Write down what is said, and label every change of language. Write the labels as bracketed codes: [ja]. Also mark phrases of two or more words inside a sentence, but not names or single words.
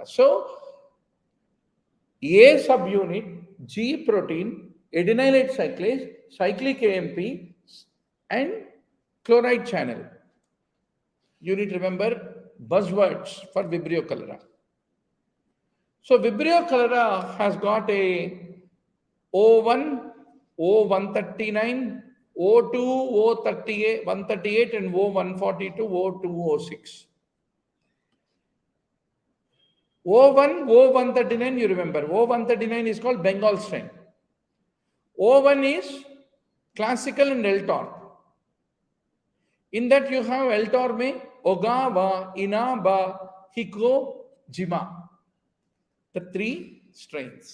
[en] So, A subunit, G protein, adenylate cyclase, cyclic AMP, and chloride channel. You need to remember buzzwords for Vibrio cholera. So, Vibrio cholera has got a O1, O139, O2, O38, 138, and O142, O2, O6. O1, O139, you remember. O139 is called Bengal strain. O1 is classical and L-tor. In that you have L-tor mein Ogawa, Inaba, Hiko, Jima. The three strains.